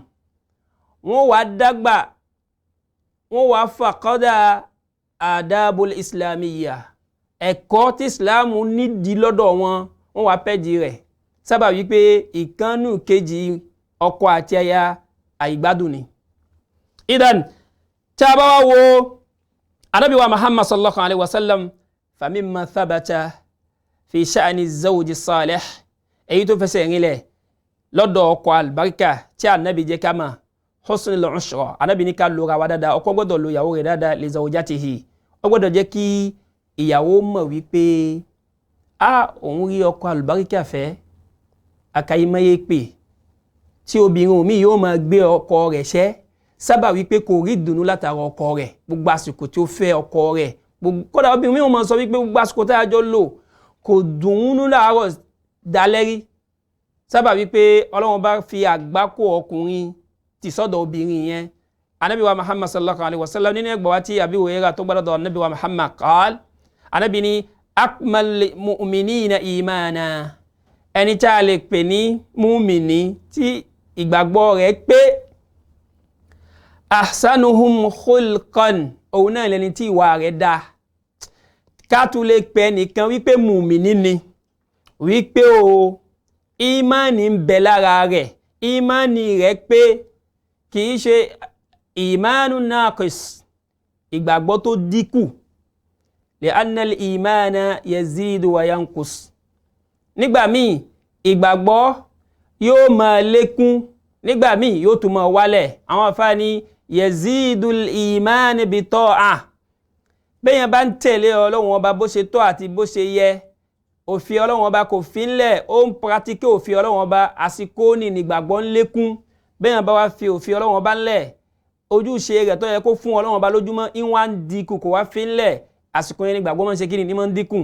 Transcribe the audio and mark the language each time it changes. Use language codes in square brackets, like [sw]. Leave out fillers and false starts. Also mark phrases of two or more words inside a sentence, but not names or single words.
[yo] Wọ́n wá dàgbà, wọ́n wá fàkọ́dà [ar] أدب الإسلامية, [yo] ẹ̀kọ́ tí Islam nídìí lọ́dọ̀ wọn, wọ́n wá pẹ́jì rẹ̀. Sábà wípé ìkánú kejì ọkọ àti aya àìgbádùn ni. Idan tí a bá wá wo Ànábì wa Muhammad [ar] صلى الله عليه وسلم فمما ثبت في شأن زوج صالح [yo] èyí tó fẹsẹ̀ rinlẹ̀ lọ́dọ̀ ọkọ àlùbáríkà tí Ànábì jẹ́ ká mọ̀ [ar] حسن العشرة. [yo] Ànábì ní ká lora wa dáadáa, ọkọ gbọ́dọ̀ lo ìyàwó rẹ̀ dáadáa [ar] لزوجته. [yo] Ó gbọ́dọ̀ jẹ́ kí ìyàwó mọ̀ wípé òun rí ọkọ àlùbáríkà fẹ́. Àkàìmọye pé tí obìnrin mi yóò máa gbé ọkọ rẹ̀ ṣẹ́ sábà wípé kò rí ìdùnnú látara ọkọ rẹ̀ gbogbo àsìkò tí ó fẹ́ ọkọ rẹ̀. Kódà obìnrin mi ò máa sọ wípé gbogbo àsìkò tí a jọ lò kò dùn ún láàárọ̀ dalẹ́ rí. Sábà wípé Ọlọ́run bá fi àgbákò ọkùnrin ti sọ́dọ̀ obìnrin yẹn. Ànábì wa Muhammad [ar] صلى الله عليه وسلم [yo] nínú ẹgbàá wa tí Abi Hurairah tó gbọ́dọ̀ Ànábì wa Muhammad qal Ànábì ní [ar] أكمل المؤمنين إيمانا, [yo] ẹni tí a lè pè ní múmìnì tí ìgbàgbọ́ rẹ̀ pé [ar] أحسنهم خلقا [yo] òun náà lẹni tí ìwà rẹ̀ dá. Ká tún lè pè nìkan wípé múmìnì ni wípé ìmánì ń bẹ lára rẹ̀, ìmánì rẹ̀ pé kìí ṣe [ar] إيمان ناقص, [yo] ìgbàgbọ́ tó dínkù. [ar] لأن الإيمان يزيد وينقص. [yo] Nígbà míì ìgbàgbọ́ yóò máa lékún, nígbà míì yóò tún máa wálẹ̀. Àwọn àfáà ní [ar] يزيد الإيمان بالطاعة. [yo] Bẹ́yàn bá ń tẹ̀lé Ọlọ́run ọba bó ṣe tọ́ àti bó ṣe yẹ, òfin Ọlọ́run ọba kò fi ńlẹ̀, ó ń pratique òfin Ọlọ́run ọba, àsìkò ní ìgbàgbọ́ ń lékún. Bẹ́yàn bá wá fi òfin Ọlọ́run ọba ńlẹ̀, ojúṣe rẹ̀ tó yẹ kó fún Ọlọ́run ọba lójúmọ́ ìwà ń dínkù kò wá fi ńlẹ̀, àsìkò yẹn ní ìgbàgbọ́ máa ń ṣe kí ni máa ń dínkù.